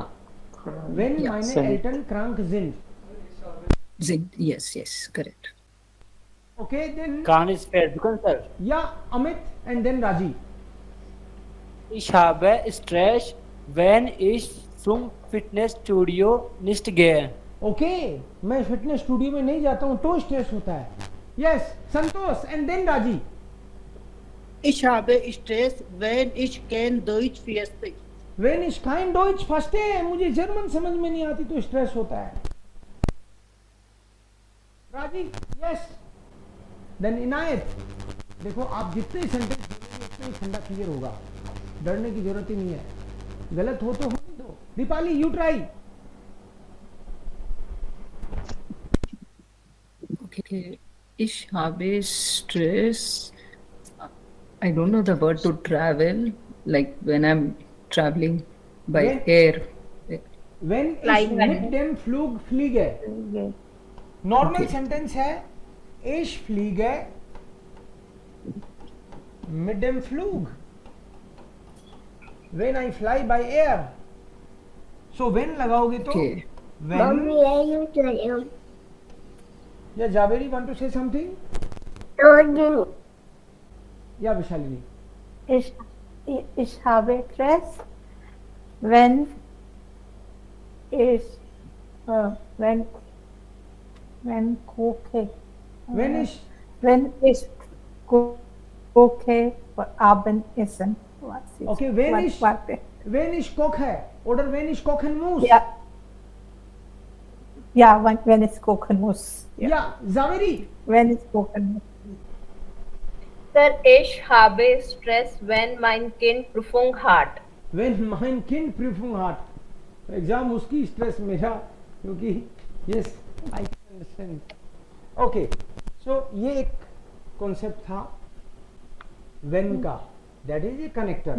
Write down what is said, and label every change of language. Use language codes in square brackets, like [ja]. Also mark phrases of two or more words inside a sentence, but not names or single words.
[hi] हाँ, [en] When Yeah, [de] meine [en] sorry. [de] Eltern krank sind. [en] yes, correct. Okay, then Khan is fair. Dukan, sir. yeah, Amit and then Raji. [de] Ich habe Stress, wenn ich zum Fitnessstudio nicht gehe. [hi] ओके, मैं [en] fitness studio [hi] में नहीं जाता हूँ तो स्ट्रेस होता है। [en] Yes, Santosh and then Raji. [de] Ich habe Stress, wenn ich kein Deutsch verstehe. Wenn ich kein Deutsch verstehe, [hi] मुझे जर्मन समझ में नहीं आती तो स्ट्रेस होता है। [en] Raji, yes. Then Inayat. [hi] देखो आप जितने सेंटेंस बोलेंगे उतना ही फंडा क्लियर होगा, डरने की जरूरत ही नहीं है। गलत हो तो होने दो। दीपाली, [en] you try. [de] Okay, ich habe Stress. [en] I don't know the word to travel, like when I'm traveling by When- air. [de] Wenn ich [en] Flying [de] mit dem Flug fliege। [en] normal sentence [de] है ich fliege mit dem Flug, [en] when I fly by air। so when [hi] लगाओगे तो [en] Okay. when। या जावेरी want to say something? [hi] या विशालिनी। [de] Ich habe Stress, wenn ich koche. when ich Wenn ich koche für Abendessen. Was ist- Okay, wenn was- ich- warte. wenn ich koche oder wenn ich kochen muss। Ja. Ja, wenn ich kochen muss. [hi] या जावेरी। [de] Wenn ich kochen muss. Sir, ich habe Stress, wenn mein Kind Prüfung hat. when mein Kind Prüfung hat। [hi] एग्जाम उसकी, स्ट्रेस मेरा, क्योंकि [en] yes I can understand. okay, so [hi] ये एक कॉन्सेप्ट था व्हेन का, [en] that is a connector.